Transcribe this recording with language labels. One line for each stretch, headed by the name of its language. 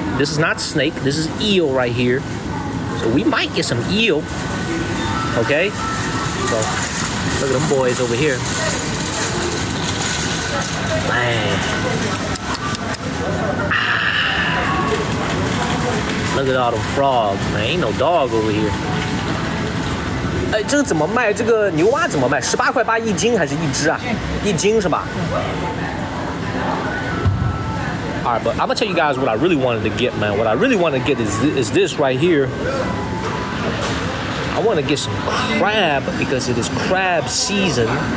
English: This is not snake. This is eel right here. So we might get some eel. Okay? So look at them boys over here. Man. Look at all them frogs, man. Ain't no dog over here.
Chinese: 哎，这个怎么卖？这个牛蛙怎么卖？18.8一斤还是一只啊？一斤是吧？
English: All right, but I'm gonna tell you guys what I really wanted to get, man. What I really want to get is this right here. I want to get some crab because it is crab season.